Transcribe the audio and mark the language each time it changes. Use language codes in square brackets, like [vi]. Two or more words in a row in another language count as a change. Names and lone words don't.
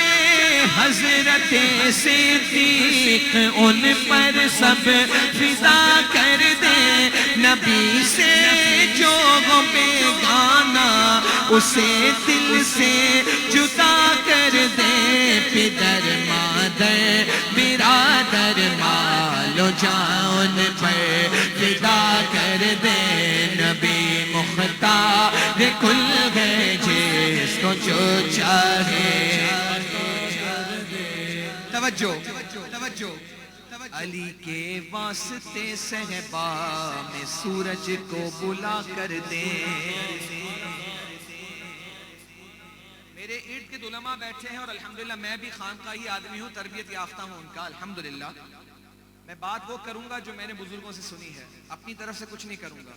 [ur] حضرت صدیق ان پر سب فدا کر دے، نبی سے جو بیگانہ اسے دل سے جدا کر دے، پدر مادر برادر مال و جان پر فدا کر دے، نبی مختار کل ہے جس کو جو چاہے، توجہ توجہ، علی کے واسطے صحبا میں سورج کو بلا کر دے، میرے ارد گرد علماء بیٹھے ہیں اور الحمدللہ میں بھی خانقاہی آدمی ہوں، تربیت یافتہ ہوں ان کا الحمدللہ، میں بات وہ کروں گا جو میں نے بزرگوں سے سنی ہے، اپنی طرف سے کچھ نہیں کروں گا۔